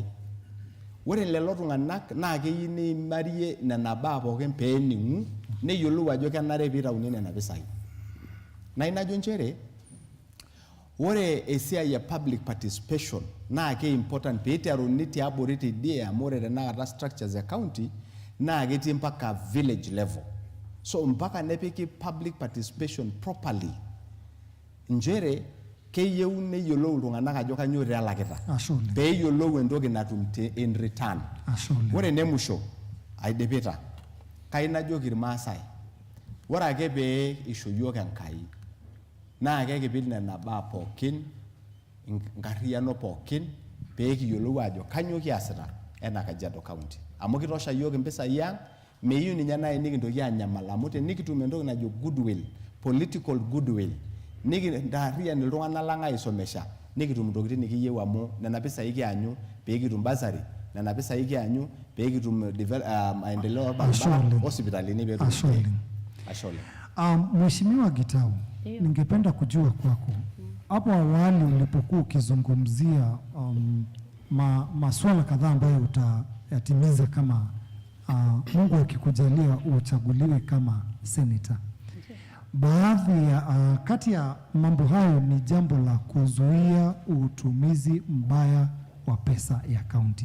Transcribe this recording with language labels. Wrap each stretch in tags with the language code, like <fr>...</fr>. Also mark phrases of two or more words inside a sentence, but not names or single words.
<mas>Ore lelo tung'anak naa keyieu neimarie nena baa pookin peening'u neyiolou ajo kenare piitauni nena pisai. Na inajo nchere ore esiai ya</mas> <en>public participation</en> <mas>naa important piiteruni tiabori tidie amu ore tenakata structures ya county naa ketii mpaka</mas> <en>village level.</en> <mas>So mpaka nepiki</mas> <en>public participation properly.</en> <mas>Njere keyieu neyiolou iltung'anak ajo kanyo realakita. Peeyiolou entoki natum</mas> <en>in return.</en> <mas>Ore nemusho aidipita kai najoki irmaasai. Ore ake pee isho yiok Enkai naa kekipik nena baa pookin nkarriano pookin pee kiyiolou ajo kanyo kiasita ena Kajiado County. Amu kitosha yiok mpisai ang, meyieu ninye nai nikintoki anyamal amu tenikitum entoki najo</mas> <en>goodwill, political goodwill,</en> <mas>nikintaarrian iltung'anak lang aisomesha, nikitum ntokitin nikiyieu amu nena pisai kianyu pee kitum basari, nena pisai kianyu pee kitum</mas> <sw>maendeleo barabara,</sw> <mas>hospitalini pee kitum. Ashole.</mas> <sw>Mheshimiwa Gitau, ningependa kujua kwako. Hapo awali ulipokuwa ukizungumzia masuala kadhaa ambayo utayatimiza kama Mungu akikujalia uchaguliwe kama senator. Baadhi ya kati ya mambo hayo ni jambo la kuzuia utumizi mbaya wa pesa ya county.</sw>